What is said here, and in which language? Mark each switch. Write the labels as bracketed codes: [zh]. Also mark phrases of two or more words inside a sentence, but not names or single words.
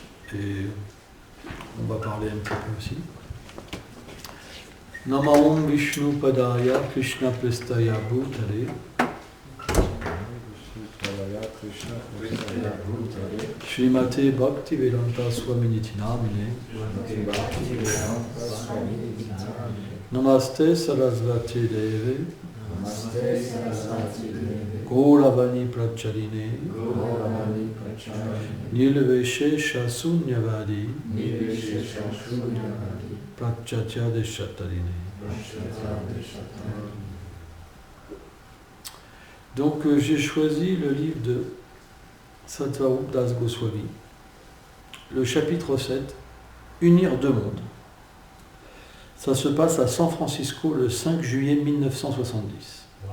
[fr] Et on va parler un petit peu aussi. [sa] नमओम् विष्णु पादाय कृष्ण प्रेष्ठाय भूतले श्रीमते भक्ति वेदान्त स्वामिनिति नामिने नमस्ते सरस्वती देवे गौरवाणी प्रचारिणे निर्विशेष शून्यवादि पाश्चात्य देशतारिणे. [fr] Donc j'ai choisi le livre de Sattvarup Das Goswami, le chapitre 7, Unir deux mondes. Ça se passe à San Francisco le 5 juillet 1970.